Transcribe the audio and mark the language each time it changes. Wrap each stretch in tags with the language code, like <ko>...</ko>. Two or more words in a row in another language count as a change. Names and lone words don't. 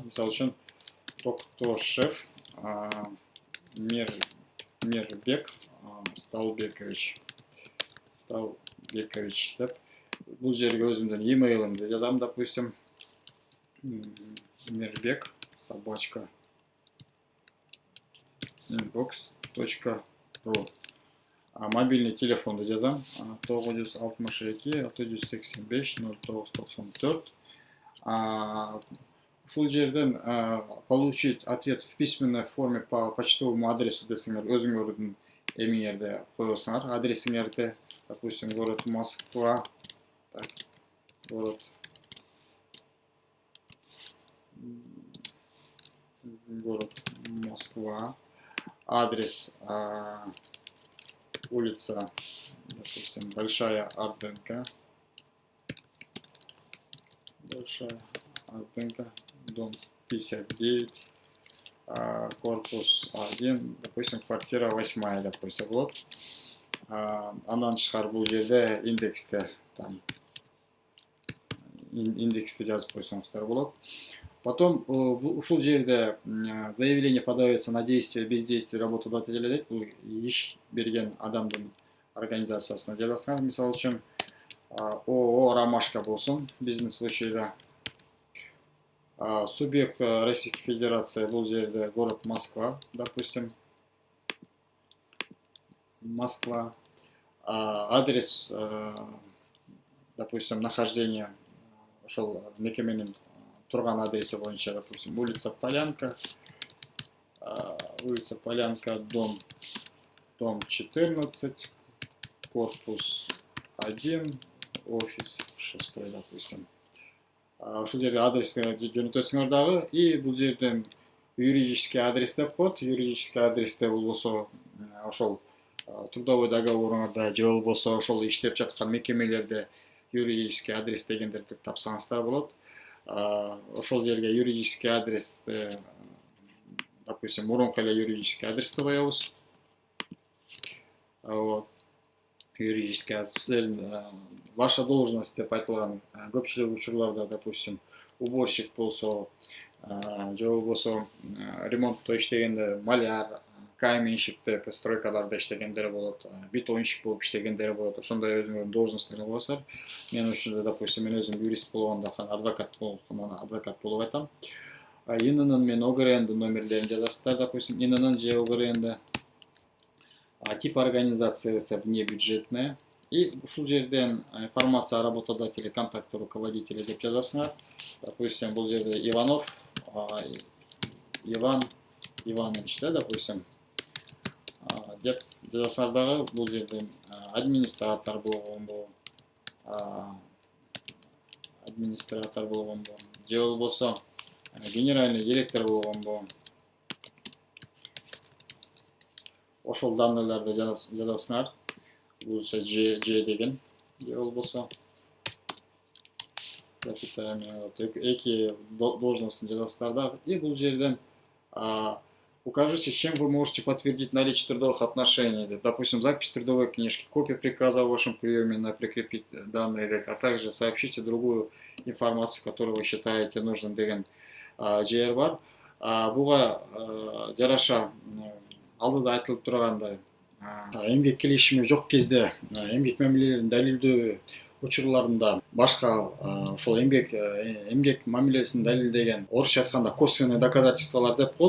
<ky>Мисалы үчүн, Токтошев Мирбек Сталбекович деп, бул жерге өзүмдүн имейлимди жазам, допустим, mirbek@inbox.ru. Мобильный телефонду жазам, 962 685 0994. ушул жерден</ky> <ru>получить ответ в письменной форме по почтовому адресу</ru> <ky>десеңер өзүңөрдүн эмиңерде коесуңар, адресиңерди,</ky> <ru>допустим, город Москва, так, город Москва, адрес улица, допустим, Большая Ордынка, дом 59, корпус 1, допустим, квартира 8, допустим, вот.</ru> <ky>Андан тышкары бул жерде индексте жазып койсоңуздар болот.</ky> <ru>Потом</ru> <ky>ушул жерде</ky> <ru>заявление подается на действие, бездействие работодателя дейт.</ru> <ky>Бул иш берген адамдын организациясына жазасыңар. Мисалы үчүн ООО «Ромашка» болсун биздин случайда.</ky> <ru>Субъект Российской Федерации</ru> <ky>бул жерде</ky> <ru>город Москва, допустим.</ru> <ky>Москва.</ky> <ru>Адрес, допустим, нахождение</ru> <ky>ошол мекеменин турган адреси боюнча,</ky> <ru>допустим, улица Полянка, дом 14, корпус 1, офис 6, допустим.</ru> <ky>Ушул жерде адрести жөнөтөсүңөр дагы, и бул жерден</ky> <ru>юридический адрес</ru> <ky>деп коет. Юридический адресте болбосо ошол трудовой договоруңарда же болбосо ошол иштеп жаткан мекемелерде</ky> <ru>юридический адрес</ru> <ky>дегендерди тапсаңыздар болот. Ошол жерге юридический адрести, допустим, мурунку эле юридический адрести коебуз.</ky> <ru>Вот. Юридический адрес, ваша должность</ru> <ky>деп айтылган көпчүлүк учурларда, допустим, уборщик болсо, же болбосо ремонтто иштегенде маляр, каменщик деп стройкаларда иштегендер болот, бетонщик болуп иштегендер болот. Ошондой өзүңөрдүн должностторго коесуңар. Мен ушунда, допустим, мен өзүм юрист болгондо адвокат болуп айтам. ИННын мен ОГРНдын номерлерин жазасыздар, допустим, ИННын же ОГРНды. Тип организациясы внебюджетная.</ky> <ru>И</ru> <ky>ушул жерден</ky> <ru>информация о работодателе, контакты руководителя</ru> <ky>деп жазасыңар. Допустим, бул жерде Иванов, Иван Иванович, да, допустим, деп жазасыңар дагы. Бул жерден администратор болгонбу, же болбосо</ky> <ru>генеральный директор</ru> <ky>болгонбу. Ошол данныйларды жазасыңар. Бул Ж деген, же болбосо эки должностун жазасыздар дагы.</ky> <ru>И</ru> <ky>бул жерден</ky> <ru>укажите, чем вы можете подтвердить наличие трудовых отношений. Допустим, запись трудовой книжки, копия приказа о вашем приеме на прикрепить данные, а также сообщите другую информацию, которую вы считаете нужным</ru> <ky>деген жер бар. Буга жараша алдыда айтылып тургандай, эмгек келишими жок кезде эмгек мамилелерин далилдөө учурларында башка ошол эмгек мамилесин далилдеген, орусча айтканда косвенный доказательстволор деп коет.</ky>